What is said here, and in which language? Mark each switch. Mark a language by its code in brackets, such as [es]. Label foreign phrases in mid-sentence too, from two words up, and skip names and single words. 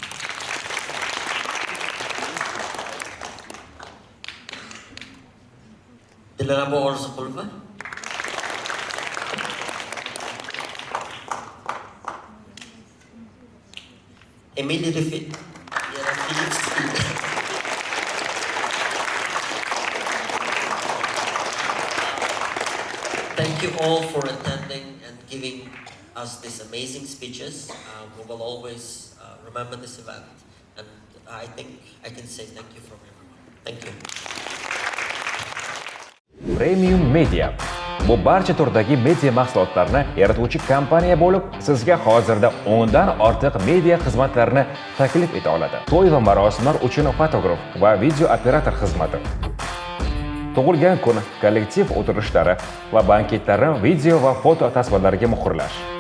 [uz] Dilrabo Orziqulova. Emily Rifit. [en] Thank you all for attending and giving us these amazing speeches. We will always remember this event, and I think I can say thank you from everyone. Thank you. [uz] Premium Media. Bu barcha turdagi media mahsulotlarni yaratuvchi kompaniya bo'lib, sizga hozirda 10 dan ortiq media xizmatlarini taklif eta oladi. To'y va marosimlar uchun fotograf va video operator xizmati. Tug'ilgan kun, kollektiv o'tirishlari va banketlarni video va foto tasvirlarga muhrlash.